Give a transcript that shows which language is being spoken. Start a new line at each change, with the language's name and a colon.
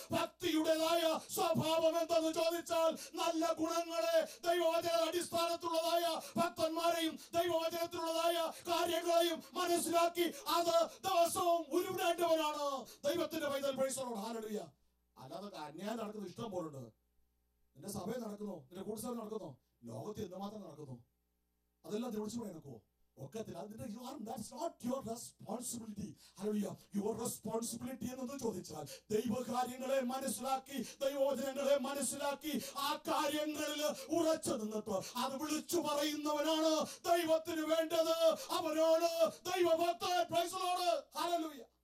Malayalam: ഭക്തിയുടേതായ സ്വഭാവം എന്തെന്ന് ചോദിച്ചാൽ നല്ല ഗുണങ്ങളെ, ദൈവവചന അടിസ്ഥാനത്തിലുള്ളതായ ഭക്തന്മാരെയും ദൈവവചനത്തിലുള്ളതായ കാര്യങ്ങളെയും മനസ്സിലാക്കി അത് ദിവസവും ഉരുവിടേണ്ടവരാണ് ദൈവത്തിന്റെ പൈതൽ. Praise the Lord. ഹല്ലേലൂയ. അല്ലാതെ അന്യായം നടക്കുന്നത് ഇഷ്ടം പോലുണ്ട്. നിന്റെ സഭയിൽ നടക്കുന്നു, നിന്റെ കൂട്ടുസഭയിൽ നടക്കുന്നു, ലോകത്തിൽ എന്തുമാത്രം നടക്കുന്നു, അതെല്ലാം വിളിച്ചു പറയാനൊക്കെ ഒക്കത്തില്ല. അതിന്റെ
English: that's not your responsibility. Hallelujah. Your responsibility
Malayalam: എന്ന് ചോദിച്ചാൽ ദൈവകാര്യങ്ങളെ മനസ്സിലാക്കി, ദൈവവചനങ്ങളെ മനസ്സിലാക്കി ആ കാര്യങ്ങളിൽ ഉറച്ചു നിന്നിട്ട് അത് വിളിച്ചു പറയുന്നവനാണ് ദൈവത്തിന് വേണ്ടത്. അവനോട് ദൈവഭക്തൻ. Praise the Lord. ഹല്ലേലൂയ.